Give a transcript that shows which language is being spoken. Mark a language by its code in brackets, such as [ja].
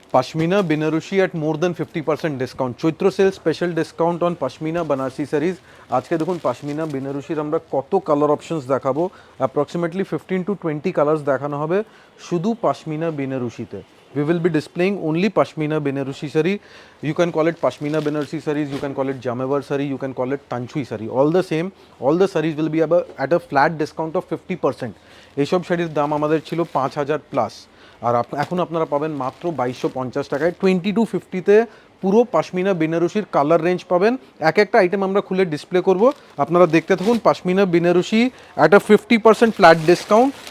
[en] Pashmina Binarushi at more than 50% discount. Chaitra sale special discount on Pashmina Banarsi sarees. [bn] আজকে দেখুন Pashmina Binarushi আমরা কত colour options দেখাবো, [en] approximately 15 to 20 colours [bn] দেখানো হবে শুধু Pashmina Binarushi তে। [en] We will be displaying only Pashmina Binarushi saree. You can call it Pashmina Binarushi sarees, you can call it Jamevar saree, you can call it Tanchui saree. All the same, all the sarees will be at a flat discount of 50%. [bn] এইসব শাড়ির দাম আমাদের ছিল 5000 plus, আর এখন আপনারা পাবেন মাত্র 2250 টাকায়। 2250-তে পুরো পাশমিনা বেনারসির কালার রেঞ্জ পাবেন। এক একটা আইটেম আমরা খুলে ডিসপ্লে করব, আপনারা দেখতে থাকুন। Pashmina Banarasi [en] At a 50% flat discount.